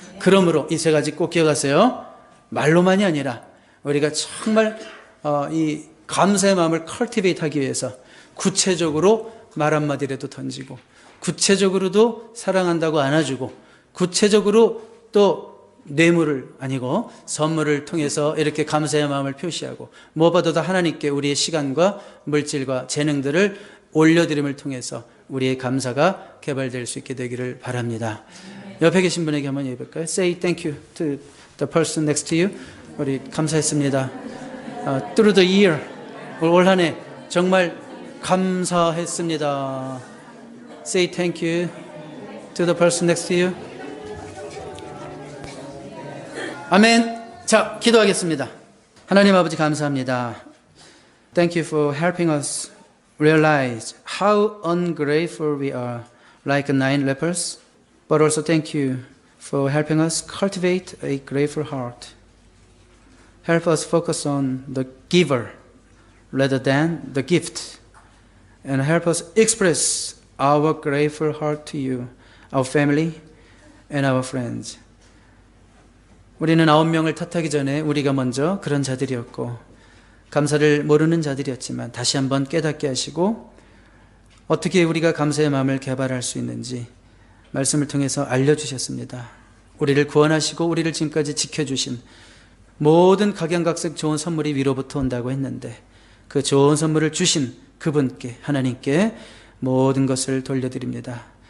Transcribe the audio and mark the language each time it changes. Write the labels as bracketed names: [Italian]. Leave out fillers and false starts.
[Korean] 그러므로 이 세 가지 꼭 기억하세요. 말로만이 아니라 우리가 정말 이 감사의 마음을 컬티베이트 하기 위해서 구체적으로 말 한마디라도 던지고 구체적으로도 사랑한다고 안아주고 구체적으로 또 뇌물을 아니고 선물을 통해서 이렇게 감사의 마음을 표시하고 무엇보다도 하나님께 우리의 시간과 물질과 재능들을 올려드림을 통해서 우리의 감사가 개발될 수 있게 되기를 바랍니다. 옆에 계신 분에게 한번 얘기해볼까요? [English] Say thank you to the person next to you. [Korean] 우리 감사했습니다. [English] Through the year, [Korean] 올 한 해 정말 감사했습니다. [English] Say thank you to the person next to you. [Korean] 아멘. 자, 기도하겠습니다. 하나님 아버지 감사합니다. [English] Thank you for helping us realize how ungrateful we are, like 9 lepers. But also thank you for helping us cultivate a grateful heart. Help us focus on the giver rather than the gift. And help us express our grateful heart to you, our family, and our friends. [Korean] 우리는 9명을 탓하기 전에 우리가 먼저 그런 자들이었고 감사를 모르는 자들이었지만 다시 한번 깨닫게 하시고 어떻게 우리가 감사의 마음을 개발할 수 있는지 말씀을 통해서 알려주셨습니다. 우리를 구원하시고 우리를 지금까지 지켜주신 모든 각양각색 좋은 선물이 위로부터 온다고 했는데 그 좋은 선물을 주신 그분께 하나님께 모든 것을 돌려드립니다.